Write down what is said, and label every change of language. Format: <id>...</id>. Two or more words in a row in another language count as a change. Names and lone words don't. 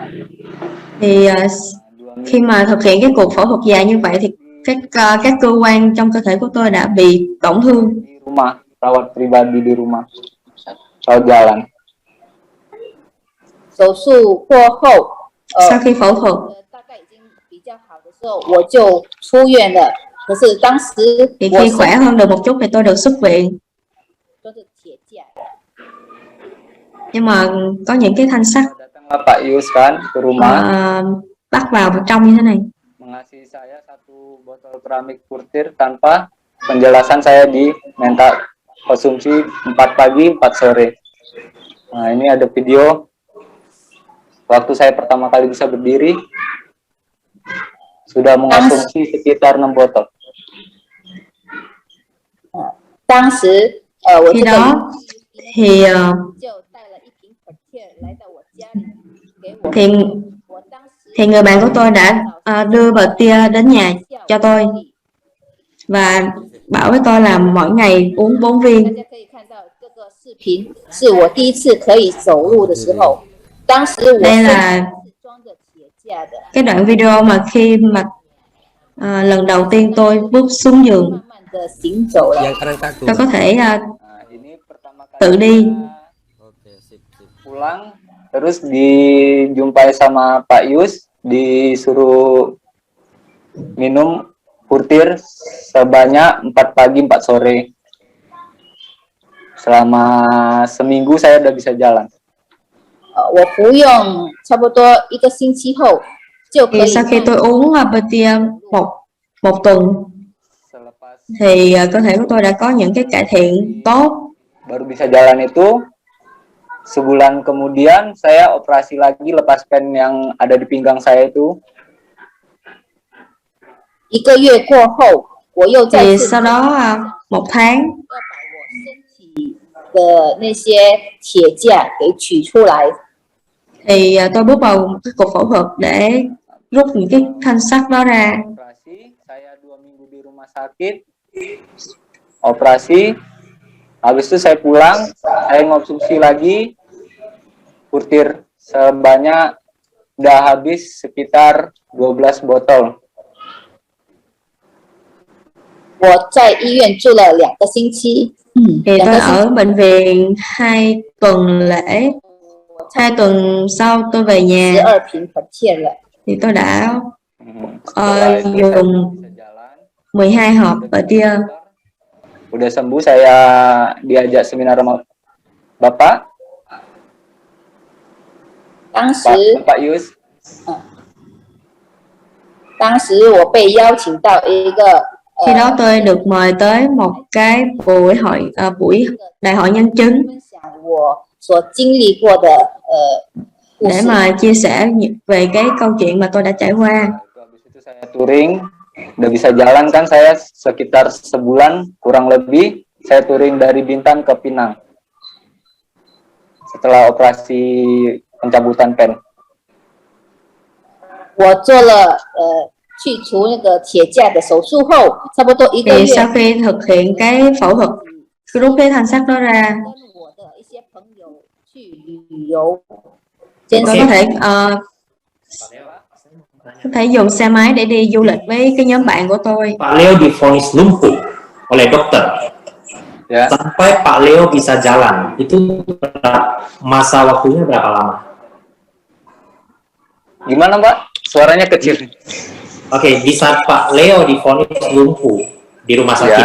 <vi>Thì khi mà thực hiện cái cuộc phẫu thuật dài như vậy thì các cơ quan trong cơ thể của tôi đã bị tổn thương.</vi> <id>Di rumah, rawat pribadi di rumah, rawat jalan.</id> <zh>手术过后，</zh> <vi>Sau khi phẫu thuật</vi> <zh>大概已经比较好的时候，我就出院了。可是当时</zh> <vi>thì</vi> <zh>我</zh> <vi>khi khỏe hơn được một chút thì tôi được xuất viện.</vi> <zh>都是铁架的。</zh> <vi>Nhưng mà có những cái thanh sắt</vi> <id>Datanglah Pak Yus kan ke rumah,</id> <vi>bắt vào trong như thế này.</vi> <id>mengasihi saya 1 botol keramik Purtir tanpa penjelasan. Saya diminta konsumsi 4 pagi 4 sore. Nah, ini ada video waktu saya pertama kali bisa berdiri, sudah mengonsumsi sekitar 6 botol.</id> <zh>当时我</zh> <vi>Khi</vi> <zh>这个</zh> <vi>đó thì</vi> <zh>就带了一瓶 Purtir 来到我家里给我。</zh> <vi>thì</vi> <zh>我当时</zh> <vi>thì người bạn của tôi đã đưa bờ tia đến nhà cho tôi và bảo với tôi là mỗi ngày uống 4</vi> <zh>大</zh> <vi>viên.</vi> <zh>家可以看到这个视频，是我第一次可以走路的时候。当时我</zh> <vi>Đây</vi> <zh>身</zh> <vi>là</vi> <zh>体是装着铁架的，</zh> <vi>cái đoạn video mà khi mà lần đầu tiên tôi bước xuống giường,</vi> <zh>慢慢的行走了。</zh> <vi>tôi có thể</vi> <id>Nah, ini pertama kali</id> <vi>tự đi.</vi> <id>saya pulang, terus dijumpai sama Pak Yus, disuruh minum Purtir sebanyak 4 pagi 4 sore. Selama seminggu saya udah bisa jalan.</id> <zh>我服用差不多1个星期后，就可</zh> <vi>Thì</vi> <zh>以</zh> <vi>sau khi tôi uống bờ tia một tuần</vi> <id>Selepas</id> <vi>thì cơ thể của tôi đã có những cái cải thiện tốt.</vi> <id>baru bisa jalan itu, sebulan kemudian saya operasi lagi lepas pen yang ada di pinggang saya itu.</id> <zh>1 个月过后，我又再</zh> <vi>Thì</vi> <zh>次</zh> <vi>sau đó 1 tháng</vi> <zh>要把我身体的那些铁架给取出来。</zh> <vi>thì tôi bước vào cái cuộc phẫu thuật để rút những cái thanh sắt đó ra.</vi> <id>Operasi, saya 2 minggu di rumah sakit. Operasi, habis itu saya pulang, saya ngonsumsi lagi Purtir sebanyak udah habis sekitar 12 botol.</id> <zh>我在医院住了2个星期，</zh> <vi>Thì</vi> <zh>2</zh> <vi>tôi</vi> <zh>个星</zh> <vi>ở bệnh viện 2 tuần lễ. 2 tuần sau tôi về</vi> <zh>期</zh> <vi>nhà</vi> <zh>12 瓶 Purtir 了。</zh> <vi>thì tôi đã</vi> <id>Setelah itu saya</id> <vi>dùng</vi> <id>bisa jalan.</id> <vi>12 hộp bờ tia.</vi> <id>Udah sembuh, saya diajak seminar sama Bapak,</id> <zh>当时</zh> <id>Bapak Yus.</id> <zh>当时我被邀请到一个</zh> <vi>Khi đó tôi được mời tới một cái buổi đại hội nhân chứng</vi> <zh>分享我所经历过的故</zh> <vi>để</vi> <zh>事。</zh> <vi>mà chia sẻ về cái câu chuyện mà tôi đã trải qua.</vi> <id>Habis itu saya touring, udah bisa jalan kan saya sekitar sebulan kurang lebih saya touring dari Bintan ke Pinang setelah operasi pencabutan pen.</id> <zh>我做了去除那个铁架的手术后，差不多1个</zh> <vi>Thì</vi> <zh>月，</zh> <vi>sau khi thực hiện cái phẫu thuật rút cái thanh sắt đó ra,</vi> <zh>跟我的一些朋友去旅游，健</zh> <vi>tôi</vi> <zh>身</zh> <vi>có thể dùng xe máy để đi du lịch với cái nhóm bạn của tôi.</vi> <id>Pak Leo divonis lumpuh oleh dokter. Ya, Sampai Pak Leo bisa jalan, itu masa waktunya berapa lama? gimana Mbak? Suaranya kecil. Oke, di saat Pak Leo divonis lumpuh di rumah sakit,</id>